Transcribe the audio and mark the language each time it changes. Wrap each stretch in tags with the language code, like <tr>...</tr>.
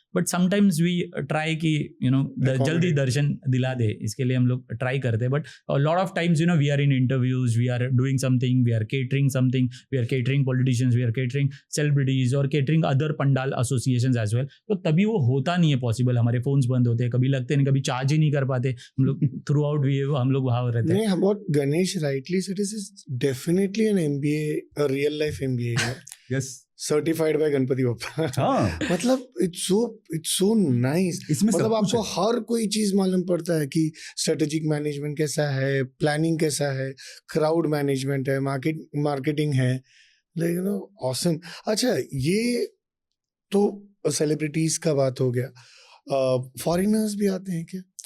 <en>but sometimes we try</en> <hi>कि जल्दी दर्शन दिला दे, इसके लिए हम लोग ट्राई करते हैं।</hi> <en>But lot of times we are in interviews, we are doing something, we are catering something, we are catering politicians, we are catering celebrities और catering other pandal associations as well।</en> <hi>तो तभी वो होता नहीं है पॉसिबल, हमारे फोन्स बंद होते हैं, कभी लगते नहीं, कभी चार्ज ही नहीं कर पाते हम लोग थ्रू आउट हम लोग वहाँ रहते हैं। नहीं,</hi> <en>about Ganesh rightly said, this is definitely an MBA, a real life MBA, yes, certified by Ganpati Bappa.</en> <hi>हाँ, मतलब</hi> <en>it's so nice।</en> <hi>इसमें मतलब सब कुछ आपको है। हर कोई चीज मालूम पड़ता है कि स्ट्रेटेजिक मैनेजमेंट कैसा है, प्लानिंग कैसा है, क्राउड मैनेजमेंट है, मार्केटिंग है, ऑसम। अच्छा, ये तो सेलिब्रिटीज का बात हो गया। फॉरेनर्स भी आते हैं क्या?</hi>